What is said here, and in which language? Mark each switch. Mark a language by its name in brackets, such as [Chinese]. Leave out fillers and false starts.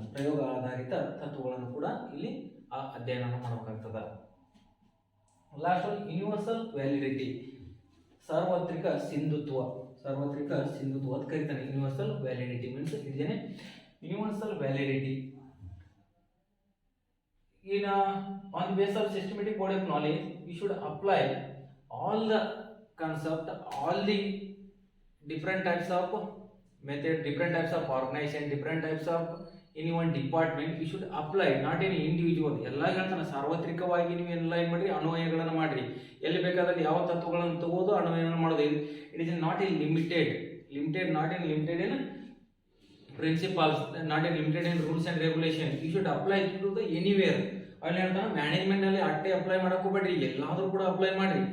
[Kannada] ಪ್ರಯೋಗ ಆಧಾರಿತ ತತ್ವಗಳನ್ನು ಕೂಡ ಇಲ್ಲಿ ಅಧ್ಯಯನ ಮಾಡಬೇಕಾಗ್ತದ. [English] last one universal validity, [Kannada] ಸಾರ್ವತ್ರಿಕ ಸಿಂಧುತ್ವ. ಸಾರ್ವತ್ರಿಕ ಸಿಂಧುತ್ವ ಅಂತ ಕರೀತಾನೆ. [English] universal validity means [Kannada] ಇದೇನೆ universal validity. [English] In on the basis of systematic body of knowledge, we should apply all the concept, all the different types of method, different types of organization, different types of any one department. We should apply, not any individual. [Kannada] ಎಲ್ಲ ಹೇಳ್ತಾನೆ ಸಾರ್ವತ್ರಿಕವಾಗಿ ನೀವು ಎಲ್ಲ ಏನು ಮಾಡ್ರಿ, ಅನ್ವಯಗಳನ್ನು ಮಾಡ್ರಿ. ಎಲ್ಲಿ ಬೇಕಾದಲ್ಲಿ ಯಾವ ತತ್ವಗಳನ್ನು ತಗೋದು ಅನ್ವಯಗಳನ್ನು ಮಾಡೋದು. [English] It is not in limited, not in limited in principles, not in limited in rules and regulation. You should apply to the anywhere. [Kannada] ಅಲ್ಲಿ ಹೇಳ್ತಾನೆ ಮ್ಯಾನೇಜ್ಮೆಂಟ್ ನಲ್ಲಿ ಅಟ್ಟೆ ಅಪ್ಲೈ ಮಾಡಕ್ ಹೋಗ್ಬೇಡ್ರಿ, ಎಲ್ಲಾದ್ರೂ ಕೂಡ ಅಪ್ಲೈ ಮಾಡ್ರಿ.